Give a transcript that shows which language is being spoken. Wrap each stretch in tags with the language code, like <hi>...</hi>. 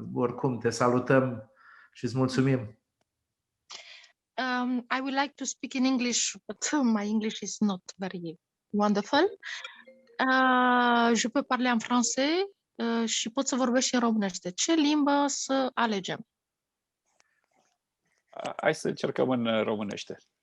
<ro>Oricum te salutăm și îți mulțumim.</ro> <en>I would like to speak in English, but my English is not very wonderful.</en> <fr>Je peux parler en français</fr> <ro>și pot să vorbesc și în românește. Ce limbă să alegem? Hai să încercăm în românește.</ro>